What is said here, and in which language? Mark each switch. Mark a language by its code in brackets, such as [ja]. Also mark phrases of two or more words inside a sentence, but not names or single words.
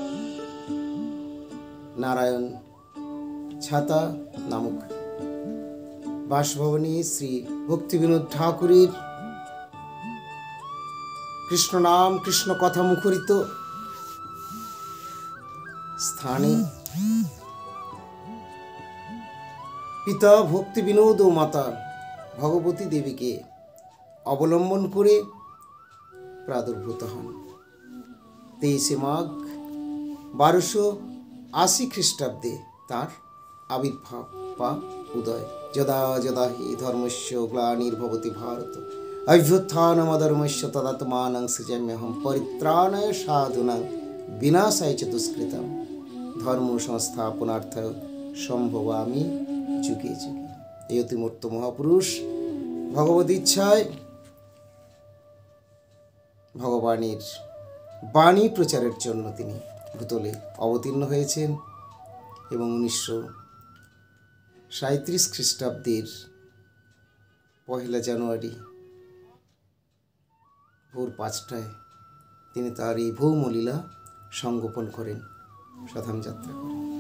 [bn] নারায়ণ ছাতা নামক বাসভবনে শ্রী ভক্তি বিনোদ ঠাকুরের কৃষ্ণ নাম কৃষ্ণ কথা মুখরিত স্থানে পিতা ভক্তি বিনোদ ও মাতা ভগবতী দেবীকে অবলম্বন করে প্রাদুর্ভূত হন। 23 মাঘ 1280 খ্রিস্টাব্দে তার আবির্ভাব বা উদয়। [sa] যদা যদা হি ধর্মস্য গ্লানির্ভবতি ভারত অভ্যুত্থানমধর্মস্য তদাত্মানং সৃজাম্যহম পরিত্রাণায় সাধুনাং বিনাশায় চ দুষ্কৃতম ধর্ম সংস্থাপনার্থায় সম্ভবামি যুগে যুগে। [bn] এই অতিমূর্ত মহাপুরুষ ভগবত ইচ্ছায় ভগবানের বাণী প্রচারের জন্য তিনি ভূতলে অবতীর্ণ হয়েছেন এবং 1937 খ্রিস্টাব্দের 1 জানুয়ারি ভোর 5টায় তিনি তার এই ভৌমলীলা সংগোপন করেন, সাধাম যাত্রা করেন।